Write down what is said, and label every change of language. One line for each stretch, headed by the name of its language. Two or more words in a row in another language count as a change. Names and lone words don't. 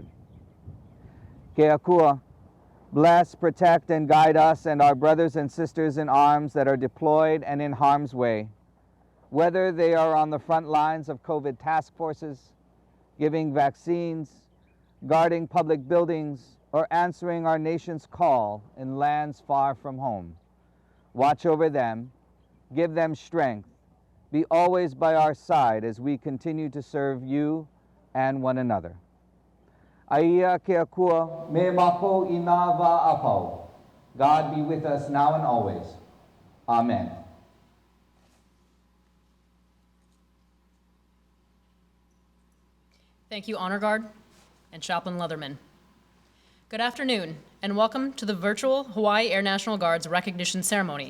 Hawaiian: Ke Akua,
English: bless, protect, and guide us and our brothers and sisters in arms that are deployed and in harm's way, whether they are on the front lines of COVID task forces, giving vaccines, guarding public buildings, or answering our nation's call in lands far from home. Watch over them, give them strength, be always by our side as we continue to serve you and one another.
Hawaiian: Aia ke akua me mako I nā wā apau.
English: God be with us now and always. Amen. Thank you, Honor Guard and Chaplain Leatherman. Good afternoon, and welcome to the virtual Hawaii Air National Guard's recognition ceremony.